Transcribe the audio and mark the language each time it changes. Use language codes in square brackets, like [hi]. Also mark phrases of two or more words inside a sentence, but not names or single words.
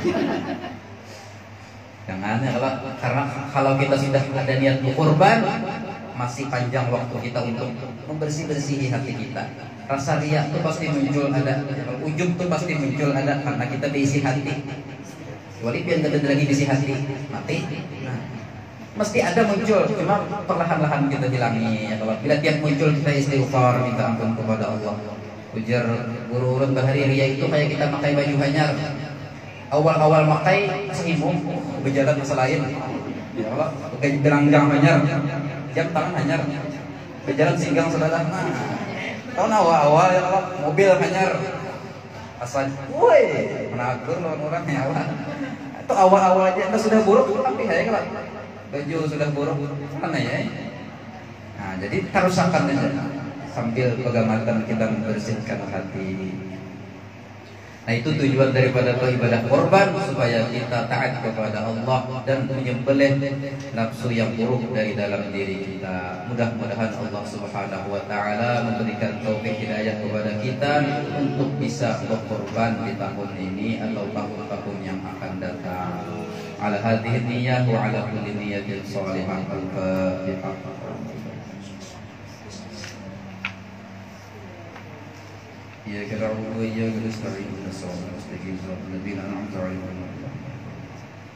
[id] Jangan ya, karena kalau kita sudah ada niat berkorban, masih panjang waktu kita untuk membersih-bersihi hati kita. Rasa riya itu pasti muncul ada, ujub itu pasti muncul ada karena kita diisi hati. Kecuali biar nggak ada lagi diisi hati, mati. Nah, mesti ada muncul, cuma perlahan-lahan kita hilangi. Ya, kalau bila tiap muncul kita istighfar, minta ampun kepada Allah. Ujar guru urut Bahari, riya itu kayak kita pakai baju hanyar. Awal-awal pakai sehimung, berjalan masa lain. Ya Allah, pakai beranggang hanyar, jam tangan hanyar, berjalan singgang saudara. Nah, tahun awal-awal ya Allah, mobil hanyar, asal, woi, menakur orang ya Allah. Itu awal-awal aja, sudah buruk, tapi ya kalau baju sudah buruk, mana ya? Nah, jadi harus akan aja sambil pegangan kita membersihkan hati. Nah, itu tujuan daripada ibadah korban, supaya kita taat kepada Allah dan menyembelih nafsu yang buruk dari dalam diri kita. Mudah-mudahan Allah [ar] Subhanahu wa taala [id] memberikan taufik hidayah kepada kita untuk bisa berkorban di tahun ini atau tahun-tahun yang akan datang. [ar] على هذه النية وعلى كل نية صالحة. [id] Al-Fatihah. [ar] إياك نعبد وإياك نستعين اهدنا الصراط المستقيم صراط الذين أنعمت عليهم غير المغضوب عليهم.